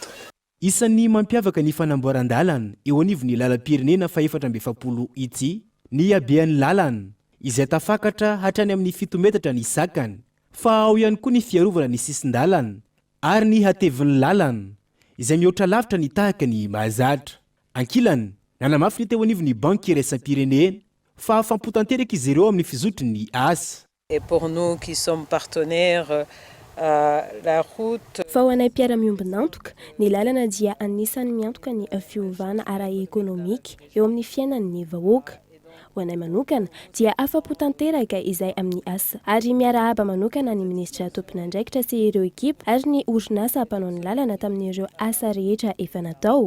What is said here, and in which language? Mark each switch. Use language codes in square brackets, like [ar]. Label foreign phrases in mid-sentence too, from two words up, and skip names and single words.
[mg] Isan'ny mampiavaka ny fanamboaran-dalana eo anivon'ny lalam-pirenena fa 420 ity ny habean'ny lalana izay tafakatra hatrany amin'ny 7 metatra ny sakany, fa ao ihany koa ny fiarovana ny sisin-dalana ary ny hatevin'ny lalana izay mihoatra lavitra ny tahaka ny mahazatra. Ankilany, nanamafy ny teo anivon'ny banky iraisam-pirenena fa fampotanteraka izy ireo amin'ny fizotry ny asa. [fr] Et pour nous qui sommes partenaires, la route... [mg] Fa ho anay mpiara-miombonantoka, ny lalana dia anisan'ny miantoka ny fiovana ara-ekonomika eo amin'ny fiainan'ny vahoaka. Ho anay manokana dia afa-po tanteraka izay amin'ny asa ary miarahaba manokana ny ministra tompon'andraikitra sy ireo ekipa ary ny orinasa mpanao ny lalana tamin'ireo asa rehetra efa natao.